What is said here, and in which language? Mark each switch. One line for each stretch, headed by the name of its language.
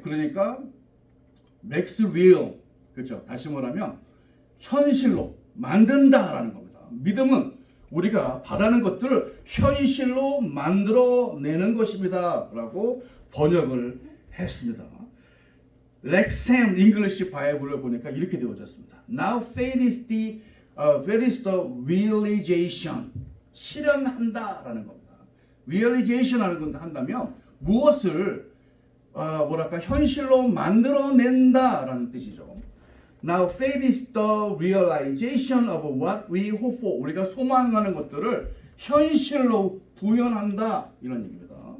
Korean: 그러니까
English: makes real.
Korean: 그렇죠. 다시 말하면 현실로 만든다라는 겁니다. 믿음은 우리가 바라는 것들을 현실로 만들어내는 것입니다. 라고 번역을 했습니다. 렉셈 잉글리시 바이블을 보니까 이렇게 되어졌습니다.
English: Now faith is the realization.
Korean: 실현한다라는 겁니다. realization 하는 건 한다면 무엇을 현실로 만들어낸다라는 뜻이죠.
English: Now faith is the realization of what we hope for.
Korean: 우리가 소망하는 것들을 현실로 구현한다 이런 얘기입니다.